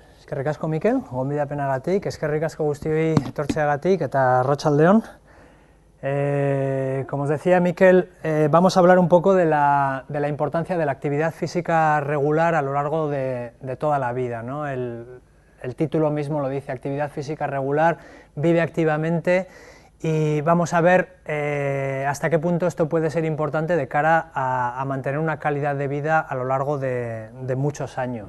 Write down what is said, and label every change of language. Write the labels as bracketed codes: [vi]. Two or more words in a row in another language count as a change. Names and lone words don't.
[eu] Eskerrik asko, Mikel, gonbidapenagatik, eskerrik asko guztioi etortzeagatik eta arratsaldeon. [es] Como os decía Mikel, vamos a hablar un poco de la importancia de la actividad física regular a lo largo de toda la vida, ¿no? El título mismo lo dice, actividad física regular, vive activamente, y vamos a ver hasta qué punto esto puede ser importante de cara a mantener una calidad de vida a lo largo de muchos años.